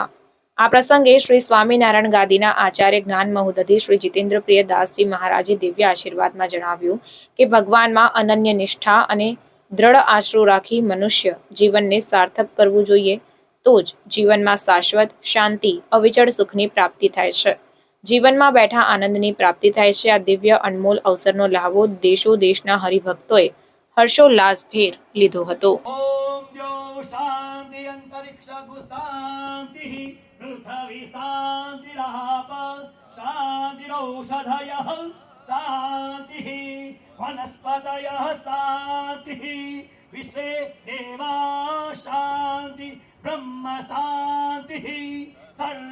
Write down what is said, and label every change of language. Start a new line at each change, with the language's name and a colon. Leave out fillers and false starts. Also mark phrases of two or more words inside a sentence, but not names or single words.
Gujarati: આ પ્રસંગે શ્રી સ્વામિનારાયણ ગાદીના આચાર્ય જ્ઞાન મહોદધિ શ્રી જીતેન્દ્ર પ્રિયદાસજી મહારાજે દિવ્ય આશીર્વાદમાં જણાવ્યું કે ભગવાનમાં અનન્ય નિષ્ઠા અને દ્રઢ આશરો રાખી મનુષ્ય જીવનને સાર્થક કરવું જોઈએ, તો જ જીવનમાં શાશ્વત શાંતિ, અવિચળ સુખની પ્રાપ્તિ થાય છે, જીવનમાં બેઠા આનંદની પ્રાપ્તિ થાય છે। આ દિવ્ય અનમોલ અવસરનો લાભો દેશો દેશના હરિભક્તોએ હર્ષોલ્લાસભેર લીધો હતો।
Sanskrit: ओम द्यो शांति अंतरिक्ष शांति पृथ्वी शांतिराप शांतिरौषधयः शांतिः वनस्पतयः शांतिः विश्वे देवा शांति ब्रह्म शांतिः सर्व